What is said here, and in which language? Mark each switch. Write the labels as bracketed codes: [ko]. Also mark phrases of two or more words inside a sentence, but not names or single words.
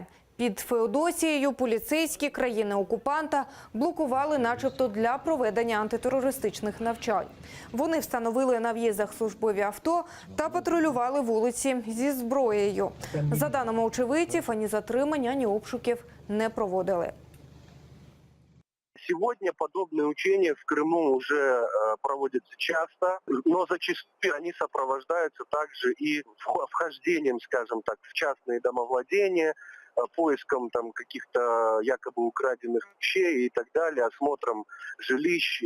[uk] Під Феодосією поліцейські країни-окупанта блокували начебто для проведення антитерористичних навчань. Вони встановили на в'їздах службові авто та патрулювали вулиці зі зброєю. За даними очевидців, ані затримань, ані обшуків не проводили. [ru] Сегодня подобные учения в Крыму уже проводятся часто, но зачастую они сопровождаются также и вхождением, скажем так, в частные домовладения, поиском там каких-то якобы украденных вещей и так далее, осмотром жилищ.